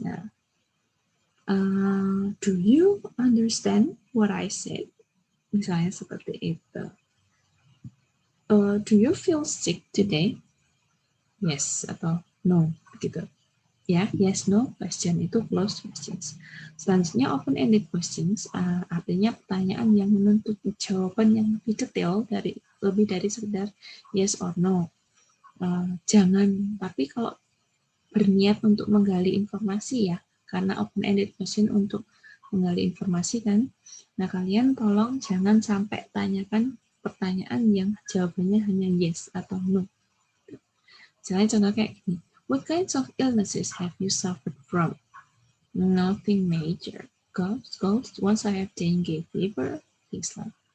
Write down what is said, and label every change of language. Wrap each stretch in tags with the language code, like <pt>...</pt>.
<en>Nah, do you understand what I said?</en> <id>Misalnya seperti itu.</id> <en>Do you feel sick today?</en> <id>Yes atau no gitu. Ya, yes no question itu</id> <en>closed questions.</en> <id>Selanjutnya open-ended questions artinya pertanyaan yang menuntut jawaban yang lebih detail lebih dari sekedar yes or no. Jangan, tapi kalau berniat untuk menggali informasi ya, karena open-ended question untuk menggali informasi kan. Nah, kalian tolong jangan sampai tanyakan pertanyaan yang jawabannya hanya yes atau no. Misalnya contoh kayak gini,</id> <en>What kinds of illnesses have you suffered from? Nothing major. Ghost, once I have dengue fever, things like.</en>